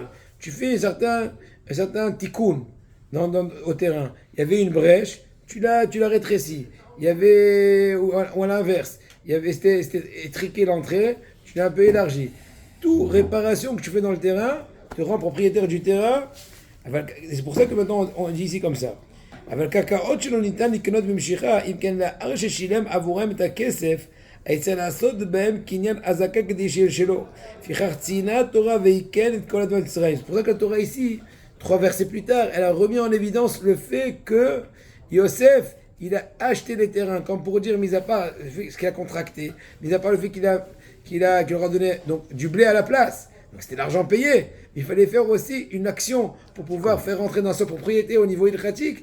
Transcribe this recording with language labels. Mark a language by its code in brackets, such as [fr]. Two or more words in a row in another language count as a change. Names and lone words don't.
[fr] Tu fais un certain tikkun au terrain. Il y avait une brèche, tu l'as rétréci. Il y avait, ou à l'inverse, c'était étriqué l'entrée, tu l'as un peu élargi. Toute réparation que tu fais dans le terrain te rend propriétaire du terrain. C'est pour ça que maintenant on dit ici comme ça. [he] אבל קרקעות שלא ניתן לקנות במשיכה, אם כן לאחר ששילם עבורם את הכסף, היצא לעשות בהם קניין הזקה כדי שיהיה שלו. לפיכך ציינה התורה ויקן את כל אדמת ישראל. [fr] C'est pour ça que la Torah ici, 3 versets plus tard, elle a remis en évidence le fait que Yosef, il a acheté les terrains, comme pour dire, mis à part ce qu'il a contracté, mis à part le fait qu'il leur a donné donc, du blé à la place. Donc c'était l'argent payé. Il fallait faire aussi une action pour pouvoir faire rentrer dans sa propriété au niveau ilchatique.